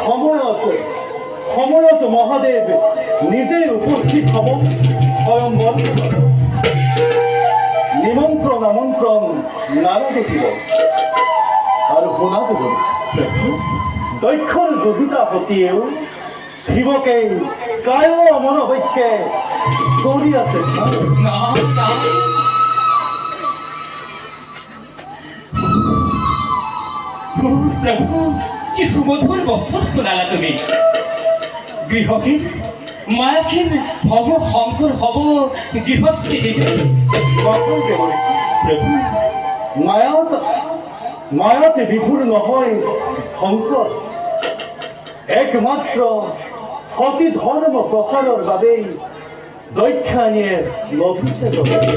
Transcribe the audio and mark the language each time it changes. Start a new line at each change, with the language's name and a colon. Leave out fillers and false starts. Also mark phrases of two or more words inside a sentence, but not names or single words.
Assamese: সময়ত মহাদেৱ নিজে উপস্থিত হ'ব স্বয়ংবৰ। নিমন্ত্ৰণ আমন্ত্ৰণ নালাগে দিব আৰু শুনা দিব। প্ৰভু দক্ষৰ দুহিতা সতীয়েও শিৱকে কায় মনোবৈক্যে কৰি আছে। নারায়ণ প্রভু কি সুমধুর বচন শুনালা তুমি গৃহহীন মায়াহীন ভৱ শংকৰ হব গৃহস্থী নকয় দেৱৰেখী, প্ৰভু মায়াতে বিভুৰ নহয় শংকৰ। একমাত্ৰ সতী ধৰ্ম প্ৰচাৰৰ বাবেই দক্ষানীয়ে লভিছে জগত।